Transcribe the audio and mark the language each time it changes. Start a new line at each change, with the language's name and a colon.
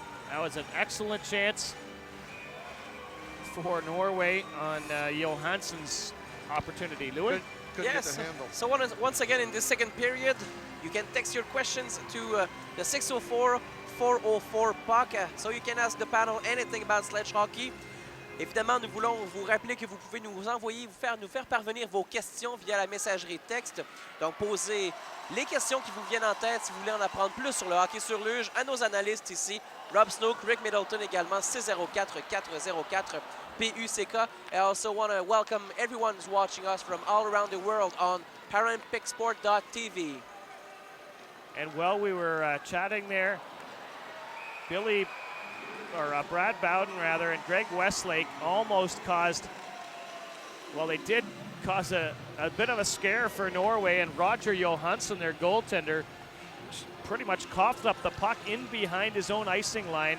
English: That was an excellent chance for Norway on Johansson's opportunity. Louis? Couldn't get the handle. So once again in this second period, you can text your questions to the 604-404-PUCK, so you can ask the panel anything about sledge hockey.
French: Évidemment, nous voulons vous rappeler que vous pouvez nous envoyer, nous faire parvenir vos questions via la messagerie texte. Donc, posez les questions qui vous viennent en tête si vous voulez en apprendre plus sur le hockey sur luge à nos analystes ici Rob Snook, Rick Middleton également, 604-404 PUCK.
English: I also want to welcome everyone who's watching us from all around the world on ParalympicSport.tv. And while we were chatting there, Brad Bowden rather, and Greg Westlake almost caused, well, they did cause a bit of a scare for Norway, and Roger Johansson, their goaltender, pretty much coughed up the puck in behind his own icing line.